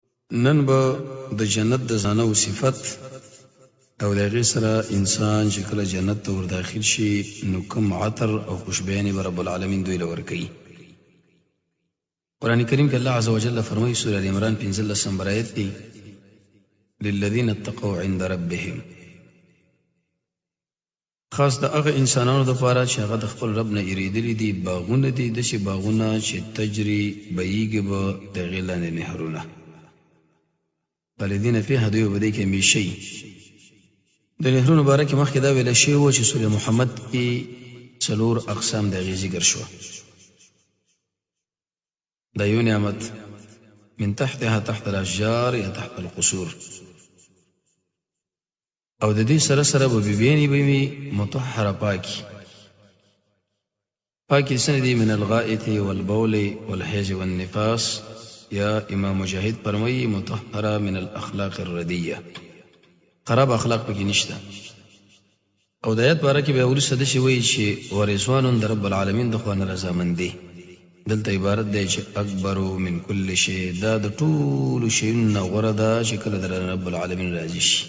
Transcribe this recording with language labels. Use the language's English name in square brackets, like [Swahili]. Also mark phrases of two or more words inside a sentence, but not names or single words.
[Pashto] نن به د جنت د زانه او صفت او د هغې سره انسان چې کله جنت ته ور داخل شي نو کوم عطر او خوشبویانې به رب العالمین دوی له ورکوي. قرآن کریم کې [Arabic] الله عز وجل [Pashto] فرمایي سوره ال عمران 15 نمبر آیت کې [Arabic] للذین اتقوا عند ربهم، [Pashto] خاص د هغه انسانانو دپاره چې هغه د خپل رب نه یریدلي دي. باغونه دي، داسې باغونه چې تجري بهیږي به د هغې لاندې نهرونه، [Arabic] خالدین فیها، [Pashto] دوی به دې کې همیشه وي. د نهرونو باره کې مخکې دا ویله شوي وه چې سوره محمد کې 4 اقسام د هغې ذکر شوه. دا یو نعمت [Arabic] من تحتها تحت الاشجار یا تحت القصور، [Pashto] او د دې سره سره به بیبیانې به وي مطهره پاکي پاکي څه دي؟ [Arabic] من الغائط والبول والحیض والنفاس، [Pashto] یا امام مجاهد فرمایي [Arabic] مطهره من الاخلاق الردیه، [Pashto] خراب اخلاق پکې نشته. او د آیت باره کې بیا وروسته داسې وایي چې ورضوان د رب العالمین د خوا نه رضامندي، دلته عبارت دی چې [Arabic] اکبرو من کل شی، [Pashto] دا د ټولو شیونو نه غوره ده چې کله د رب العالمین راضي شي.